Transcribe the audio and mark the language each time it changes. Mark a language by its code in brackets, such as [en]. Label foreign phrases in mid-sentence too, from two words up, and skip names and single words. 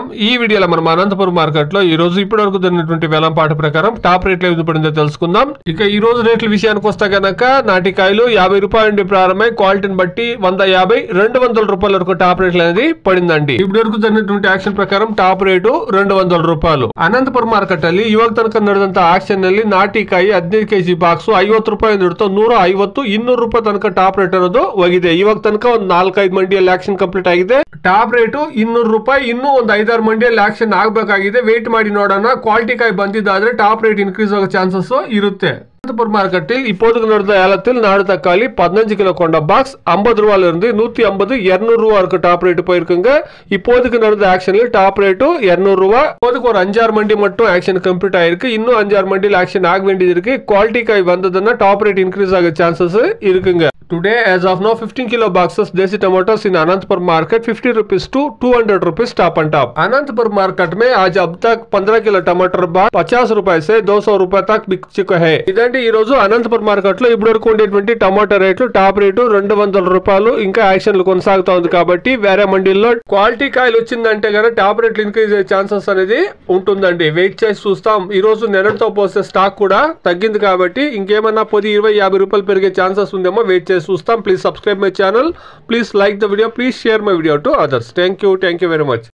[te] ఈ వీడియోలో మనం అనంతపురం మార్కెట్ లో ఈ రోజు ఇప్పటి వరకు జరిగినటువంటి వేలంపాట ప్రకారం [en] top rates [te] ఏది పడిందో తెలుసుకుందాం. ఇక ఈ రోజు రేట్ల విషయానికి వస్తే గనక నాటికాయలు 50 రూపాయల నుండి ప్రారంభమై క్వాలిటీని బట్టి 150, 200 రూపాయల వరకు [en] top rates [te] అనేది పడిందండి. ఇప్పటి వరకు జరిగినటువంటి యాక్షన్ ప్రకారం టాప్ [kn] ರೇಟು 200 ರೂಪಾಯಿ. ಅನಂತಪುರ ಮಾರ್ಕೆಟ್ ಅಲ್ಲಿ ಇವಾಗ ತನಕ ನಡೆದಂತ ಆಕ್ಷನ್ ನಲ್ಲಿ ನಾಟಿಕಾಯಿ 15 ಕೆಜಿ ಬಾಕ್ಸ್ 50 ರೂಪಾಯಿ ಹಿಡಿದು 150, 200 ರೂಪಾಯಿ ತನಕ [en] top rate [kn] ಅನ್ನೋದು ಹೋಗಿದೆ. ಇವಾಗ ತನಕ ಒಂದು 4-5 ಮಂಡಿಯಲ್ಲಿ [en] auction complete [kn] ಆಗಿದೆ. [en] top rate [kn] 200 ರೂಪಾಯಿ. ಇನ್ನೂ ಒಂದು 5-6 ಮಂಡಿಯಲ್ಲಿ ಆಕ್ಷನ್ ಆಗಬೇಕಾಗಿದೆ. ವೇಟ್ ಮಾಡಿ ನೋಡೋಣ. ಕ್ವಾಲಿಟಿ ಕಾಯಿ ಬಂದಿದ್ದಾದ್ರೆ [en] top rate increase [kn] ಆಗೋ ಚಾನ್ಸಸ್ ಇರುತ್ತೆ. [ta] அனந்தபுரம் மார்க்கெட்டில் இப்போதைக்கு நடந்த ஏலத்தில் நாடு தக்காளி 15 கிலோ கொண்ட பாக்ஸ் 50 ரூபாயில இருந்து 150, 200 ரூபா வரைக்கும் [en] top rate [ta] போயிருக்குங்க. இப்போதைக்கு நடந்த ஆக்ஷனில் [en] top rate [ta] 200 ரூபா. இப்போதைக்கு ஒரு 5-6 மண்டி மட்டும் [en] auction complete [ta] ஆயிருக்கு. இன்னும் 5-6 மண்டியில் ஆக்ஷன் ஆக வேண்டியது இருக்கு. குவாலிட்டி காய் வந்ததுன்னா [en] top rate increase [ta] ஆக சான்சஸ் இருக்குங்க. [en] Today, as of now, 15 kilo boxes Desi tomatoes in Anantapur market 50 rupees to 200 rupees top and top. [hi] Anantapur market में आज अब तक 15 किलो टमाटर बाग 50 रुपए से 200 रुपए तक बिक चुका है. [te] ఇదండి ఈ రోజు అనంతపురం మార్కెట్ లో ఇప్పటి వరకు ఉండేటువంటి టమాటా రేట్లు. [en] top rate [te] 200 రూపాయలు. ఇంకా యాక్షన్లు కొనసాగుతా ఉంది కాబట్టి వేరే మండీల్లో క్వాలిటీ కాయలు వచ్చిందంటే గనక [en] top rates increase [te] అయ్యే ఛాన్సెస్ అనేది ఉంటుందండి. వెయిట్ చేసి చూస్తాం. ఈ రోజు నిన్నటితో పోస్తే స్టాక్ కూడా తగ్గింది కాబట్టి ఇంకేమన్నా 10, 20, 50 రూపాయలు పెరిగే ఛాన్సెస్ ఉందేమో. వెయిట్ చేసి చూస్తాం. [en] Please subscribe my channel. Please like the video. Please share my video to others. Thank you very much.